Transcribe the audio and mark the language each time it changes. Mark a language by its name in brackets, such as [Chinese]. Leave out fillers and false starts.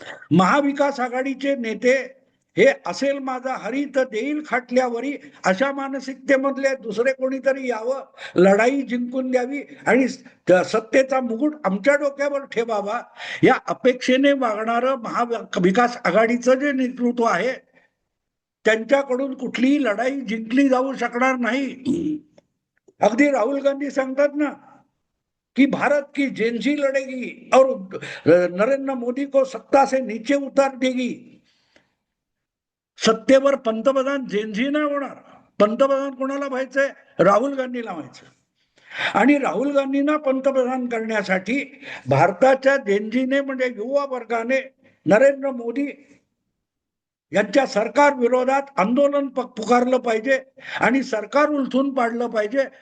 [Marathi] महाविकास आघाडीचे नेते हे असेल माझा हरी तर देईल खाटल्यावरी अशा मानसिकतेमधले दुसरे कोणीतरी यावं, लढाई जिंकून द्यावी आणि सत्तेचा मुकुट आमच्या डोक्यावर ठेवावा या अपेक्षेने वागणारं महाविकास आघाडीचं जे नेतृत्व आहे त्यांच्याकडून कुठलीही लढाई जिंकली जाऊ शकणार नाही. अगदी राहुल गांधी सांगतात ना कि [Hindi] भारत की जेनजी लढेगी और नरेंद्र मोदी को सत्ता से नीचे उतार देगी. [Marathi] सत्तेवर पंतप्रधान जेनजी नाही होणार. पंतप्रधान कोणाला व्हायचंय? राहुल गांधीला व्हायचं. आणि राहुल गांधींना पंतप्रधान करण्यासाठी भारताच्या जेनजीने म्हणजे युवा वर्गाने नरेंद्र मोदी यांच्या सरकार विरोधात आंदोलन पुकारलं पाहिजे आणि सरकार उलथून पाडलं पाहिजे.